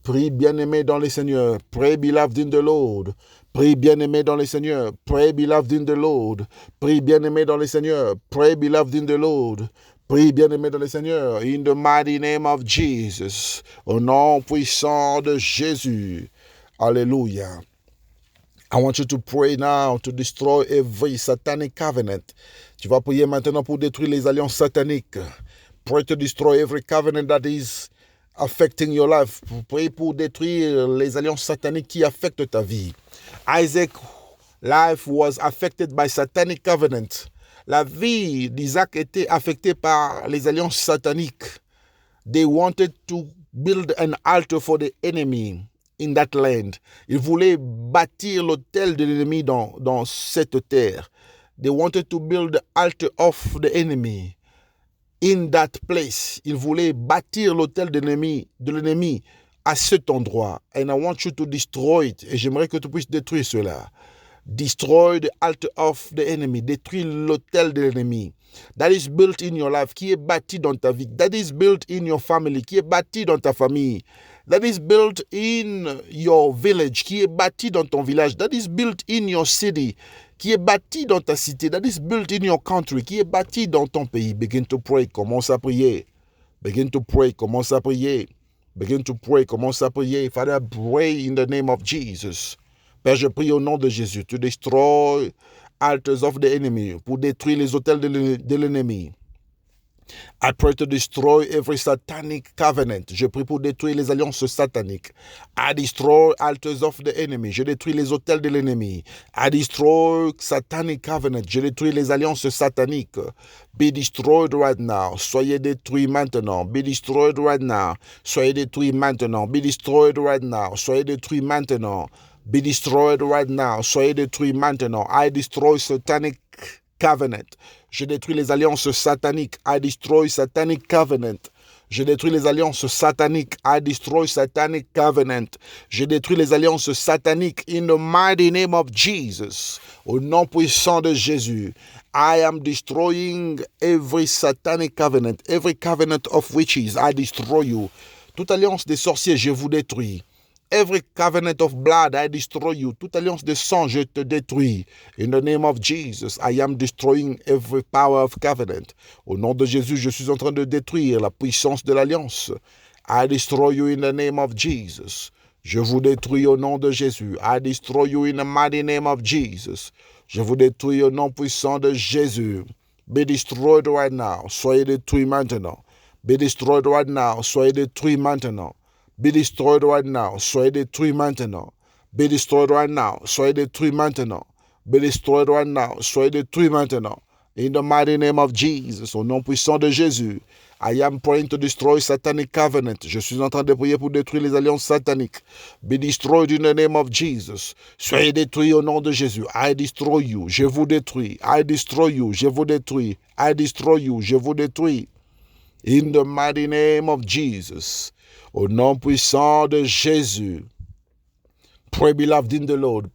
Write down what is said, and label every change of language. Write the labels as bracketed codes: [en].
[fr] Prie, bien-aimé dans le Seigneur. [en] Pray, beloved in the Lord. [fr] Prie, bien-aimé dans le Seigneur. [en] Pray, beloved in the Lord. [fr] Prie, bien-aimé dans le Seigneur. [en] Pray, beloved in the Lord. [fr] Prie, bien-aimé dans le Seigneur, [en] in the mighty name of Jesus, [fr] au nom puissant de Jésus. Hallelujah. [en] I want you to pray now to destroy every satanic covenant. [fr] Tu vas prier maintenant pour détruire les alliances sataniques. [en] Pray to destroy every covenant that is affecting your life. [fr] Pray pour détruire les alliances sataniques qui affectent ta vie. [en] Isaac's life was affected by satanic covenant. [fr] La vie d'Isaac était affectée par les alliances sataniques. [en] They wanted to build an altar for the enemy in that land. [fr] Ils voulaient bâtir l'autel de l'ennemi dans cette terre. [en] They wanted to build the altar of the enemy in that place. [fr] Ils voulaient bâtir l'autel de l'ennemi à cet endroit. [en] And I want you to destroy it. [fr] Et j'aimerais que tu puisses détruire cela. [en] Destroy the altar of the enemy. [fr] Détruis l'autel de l'ennemi. [en] That is built in your life. [fr] Qui est bâti dans ta vie. [en] That is built in your family. [fr] Qui est bâti dans ta famille. [en] That is built in your village. [fr] Qui est bâti dans ton village. [en] That is built in your city. [fr] Qui est bâti dans ta cité. [en] That is built in your country. [fr] Qui est bâti dans ton pays. [en] Begin to pray. [fr] Commence à prier. [en] Begin to pray. Commence à prier. Begin to pray. Commence à prier. Father, pray in the name of Jesus. [fr] Père, je prie au nom de Jésus, [en] to destroy altars of the enemy, [fr] pour détruire les autels de l'ennemi. [en] I pray to destroy every satanic covenant. [fr] Je prie pour détruire les alliances sataniques. [en] I destroy altars of the enemy. [fr] Je détruis les autels de l'ennemi. [en] I destroy satanic covenant. [fr] Je détruis les alliances sataniques. [en] Be destroyed right now. [fr] Soyez détruits maintenant. [en] Be destroyed right now. [fr] Soyez détruits maintenant. [en] Be destroyed right now. [fr] Soyez détruits maintenant. [en] Be destroyed right now. [fr] Soyez détruits maintenant. [en] I destroy satanic covenant. [fr] Je détruis les alliances sataniques. [en] I destroy satanic covenant. [fr] Je détruis les alliances sataniques. [en] I destroy satanic covenant. [fr] Je détruis les alliances sataniques [en] in the mighty name of Jesus. [fr] Au nom puissant de Jésus. [en] I am destroying every satanic covenant. Every covenant of witches. I destroy you. [fr] Toute alliance des sorciers, je vous détruis. [en] Every covenant of blood, I destroy you. [fr] Toute alliance de sang, je te détruis. [en] In the name of Jesus, I am destroying every power of covenant. [fr] Au nom de Jésus, je suis en train de détruire la puissance de l'alliance. [en] I destroy you in the name of Jesus. [fr] Je vous détruis au nom de Jésus. [en] I destroy you in the mighty name of Jesus. [fr] Je vous détruis au nom puissant de Jésus. [en] Be destroyed right now. [fr] Soyez détruits maintenant. [en] Be destroyed right now. [fr] Soyez détruits maintenant. [en] Be destroyed right now. [fr] Soyez détruits maintenant. [en] Be destroyed right now. [fr] Soyez détruits maintenant. [en] Be destroyed right now. [fr] Soyez détruits maintenant. [en] In the mighty name of Jesus, [fr] au nom puissant de Jésus, [en] I am praying to destroy satanic covenant. [fr] Je suis en train de prier pour détruire les alliances sataniques. [en] Be destroyed in the name of Jesus. [fr] Soyez détruits au nom de Jésus. [en] I destroy you. [fr] Je vous détruis. [en] I destroy you. Je vous détruis. I destroy you. Je vous détruis. In the mighty name of Jesus. [fr] Au nom puissant de Jésus. [en] Pray, beloved in the Lord.